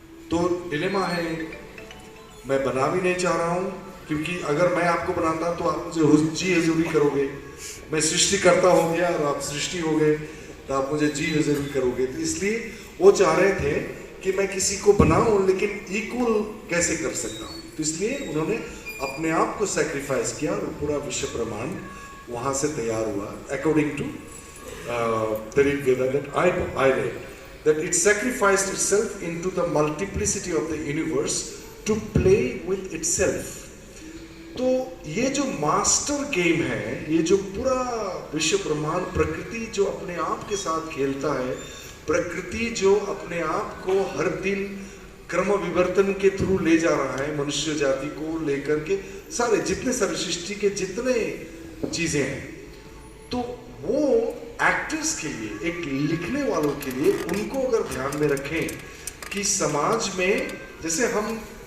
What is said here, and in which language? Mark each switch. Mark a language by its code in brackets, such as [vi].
[hi] तो डिलेमा है, मैं बना भी नहीं चाह रहा हूं, क्योंकि अगर मैं आपको बनाता तो आप मुझे जी हजूरी करोगे, मैं सृष्टि करता हो गया और आप सृष्टि हो गए तो आप मुझे जी हजूरी करोगे। तो इसलिए वो चाह रहे थे कि मैं किसी को बनाऊं, लेकिन इक्वल कैसे कर सकता हूं। तो इसलिए उन्होंने अपने आप को सैक्रिफाइस किया और पूरा विश्व ब्रह्मांड वहां से तैयार हुआ। According to [en] the Rig Veda that I read, that it sacrificed itself into the multiplicity of the universe to play with itself. [hi] तो ये जो मास्टर गेम है, ये जो पूरा विश्व ब्रह्मांड, प्रकृति जो अपने आप के साथ खेलता है, प्रकृति जो अपने आप को हर दिन क्रम विवर्तन के थ्रू ले जा रहा है, मनुष्य जाति को लेकर के सारे जितने सारे सृष्टि के जितने चीजें हैं, तो वो एक्टर्स के लिए, एक लिखने वालों के लिए, उनको अगर ध्यान में रखें कि समाज में जैसे हम